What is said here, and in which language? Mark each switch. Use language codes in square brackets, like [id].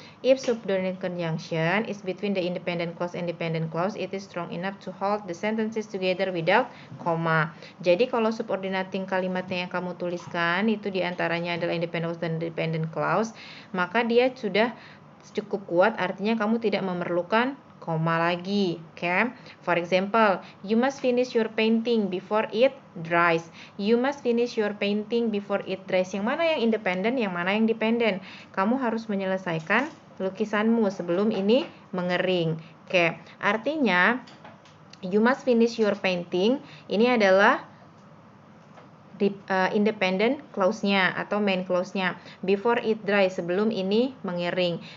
[en] If subordinating conjunction is between the independent clause and dependent clause, it is strong enough to hold the sentences together without comma. [id] Jadi kalau subordinating kalimatnya yang kamu tuliskan itu diantaranya adalah independent clause dan dependent clause, maka dia sudah cukup kuat, artinya kamu tidak memerlukan koma lagi. [en] Okay? For example, you must finish your painting before it dries. You must finish your painting before it dries. [id] Yang mana yang independen, yang mana yang dependent? Kamu harus menyelesaikan lukisanmu sebelum ini mengering. Oke, artinya [en] you must finish your painting [id] ini adalah [en] independent clause-nya atau main clause-nya, before it dries, [id] sebelum ini mengering.